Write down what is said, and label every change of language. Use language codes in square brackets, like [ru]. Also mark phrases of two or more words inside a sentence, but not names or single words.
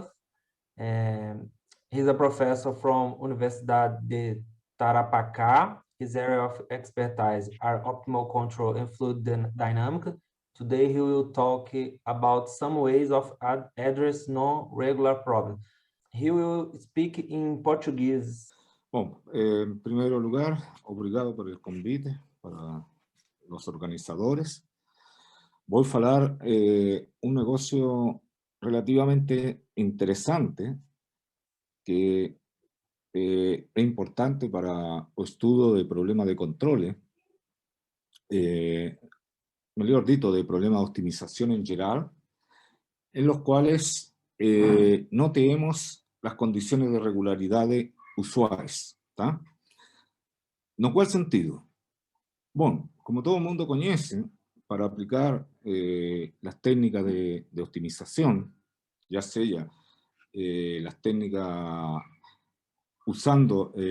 [en] He's a professor from Universidad de Tarapacá. His area of expertise are optimal control and fluid dynamics. Today he will talk about some ways of address non-regular problems. He will speak in Portuguese. [pt] Bom, em primeiro lugar, obrigado [es] por el convite para los organizadores. Voy a [pt] falar un negocio relativamente interesante que é importante para o estudo de problemas de controle, [es] mejor dicho, de problemas de optimización en general, en los cuales no tenemos las condiciones de regularidad usuales. ¿Tá? [pt] ¿No cuál sentido? [es] Bueno, como todo el mundo conoce, para aplicar las técnicas de optimización, ya sea las técnicas usando